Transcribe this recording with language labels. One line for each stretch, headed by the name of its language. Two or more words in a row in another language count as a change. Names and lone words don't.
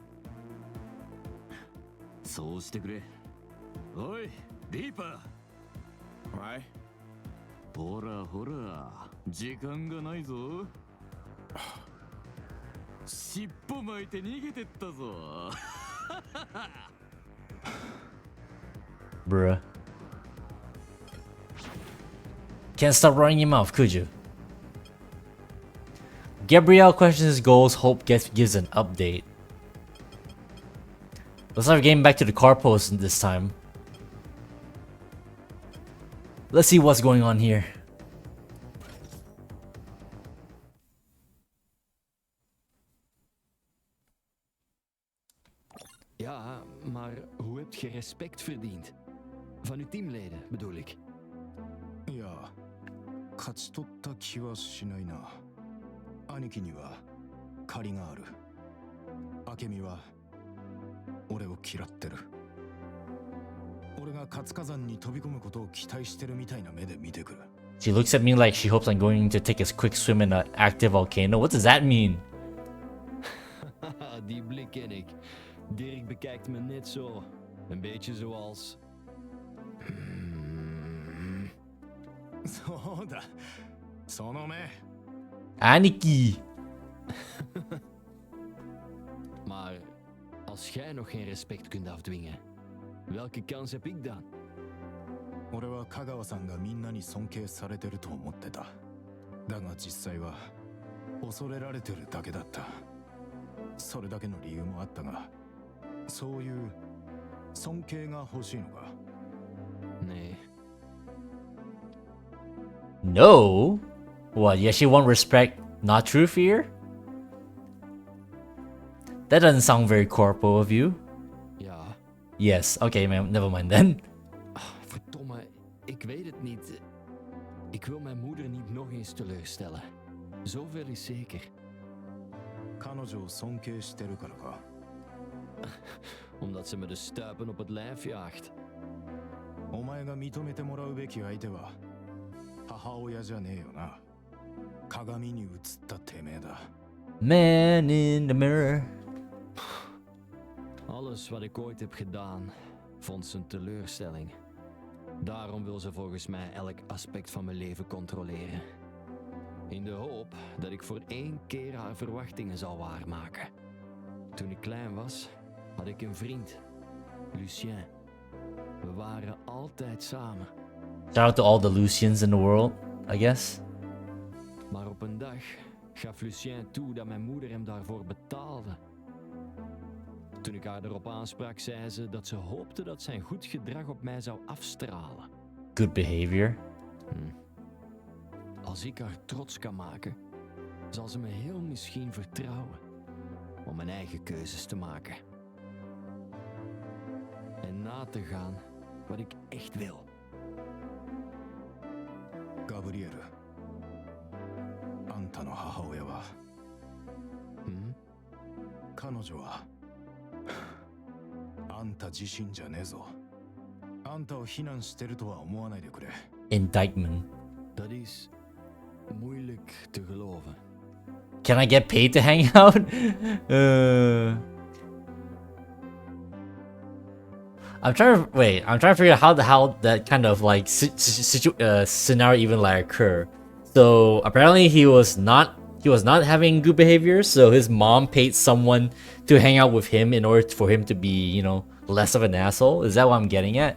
Japanese: そうしてくれ。おい、リーパー。はい。ほらほら、時間がないぞ。尻尾巻いて逃げてったぞ。
English: Bruh. Can't stop running your mouth, could you? Gabrielle questions his goals, Hope gives an update. Looks like we're getting back to the car post this time. Let's see what's going on here.
Dutch: Ja, maar hoe heb je respect verdiend? Van uw teamleden, bedoel ik.
Japanese: いや、勝ち取った気はしないな。兄貴には借りがある。明美は俺を嫌ってる。俺が活火山に飛び込むことを期待してるみたいな目で見てくる。
English: She looks at me like she hopes I'm going to take a quick swim in an active volcano. What does that mean?
Dutch: Die blik ken ik. Dirk bekijkt me net zo. Een beetje zoals...
Japanese: そうだ。その目。兄貴。
Dutch: Maar als jij nog geen respect kunt afdwingen, welke kans heb ik dan?
Japanese: 俺は香川さんがみんなに尊敬されてると思ってた。だが実際は恐れられてるだけだった。それだけの理由もあったが、そういう尊敬が欲しいのか。ねえ。
English: No? What, you actually want respect, not true fear? That doesn't sound very corpo of you.
Dutch: Ja.
English: Yes, okay man, never mind then.
Dutch: Verdomme, ik weet het niet. Ik wil mijn moeder niet nog eens teleurstellen. Zoveel is zeker.
Japanese: 彼女を尊敬してるからか。
Dutch: Omdat ze me de stuipen op het lijf jaagt.
Japanese: お前が認めてもらうべき相手は母親じゃねえよな。鏡に映ったてめえだ。
English: Man in the mirror.
Dutch: Alles wat ik ooit heb gedaan, vond ze een teleurstelling. Daarom wil ze volgens mij elk aspect van mijn leven controleren. In de hoop dat ik voor één keer haar verwachtingen zal waarmaken. Toen ik klein was, had ik een vriend, Lucien. We waren altijd samen.
English: Shout out to all the Lucians in the world, I guess.
Dutch: Maar op een dag gaf Lucien toe dat mijn moeder hem daarvoor betaalde. Toen ik haar erop aansprak, zei ze dat ze hoopte dat zijn goed gedrag op mij zou afstralen.
English: Good behavior.
Dutch: Als ik haar trots kan maken, zal ze me heel misschien vertrouwen om mijn eigen keuzes te maken. En na te gaan wat ik echt wil. Gabrielle,
Japanese: あんたの母親は、彼女はあんた自身じゃねえぞ。あんたを非難してるとは思わないでくれ。
English: Indictment.
Dutch: Dat is moeilijk te geloven.
English: Can I get paid to hang out? I'm trying to figure out how that kind of like scenario even like occur. So apparently he was not having good behavior, so his mom paid someone to hang out with him in order for him to be, you know, less of an asshole. Is that what I'm getting at?